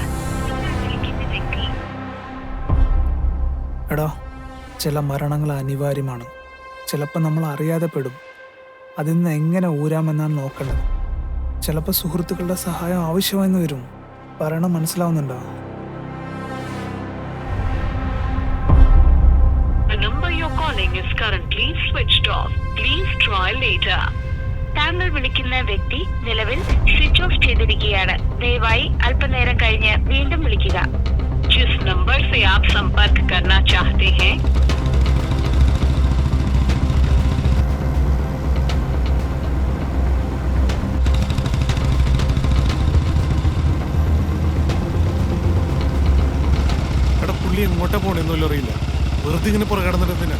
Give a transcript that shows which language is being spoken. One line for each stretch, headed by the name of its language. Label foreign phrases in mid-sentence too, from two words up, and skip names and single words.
Malayalam: നിങ്ങൾ വിളിക്കുന്ന വ്യക്തി എടാ ചില മരണങ്ങൾ അനിവാര്യമാണ്. ചിലപ്പോൾ നമ്മൾ അറിയാതെ പെടും. അതിൽ നിന്ന് എങ്ങനെ ഊരാമെന്നാണ് നോക്കേണ്ടത്. ചിലപ്പോൾ സുഹൃത്തുക്കളുടെ സഹായം ആവശ്യമായെന്ന് വരും. പറയണം മനസ്സിലാവുന്നുണ്ടോ?
English: The number you're calling is currently switched off. Please try later.
Malayalam: താങ്കൾ വിളിക്കുന്ന വ്യക്തി നിലവിൽ
English: switch off
Malayalam: ചെയ്തിരിക്കുകയാണ്. ദയവായി അല്പനേരം കഴിഞ്ഞ് വീണ്ടും വിളിക്കുക.
Hindi: जिस नंबर से आप संपर्क करना चाहते हैं
Malayalam: എടാ പുള്ളി എങ്ങോട്ടാ പോണെന്നല്ലോ അറിയില്ല. വെറുതെ ഇങ്ങനെ പുറകെ കിടന്നിട്ട്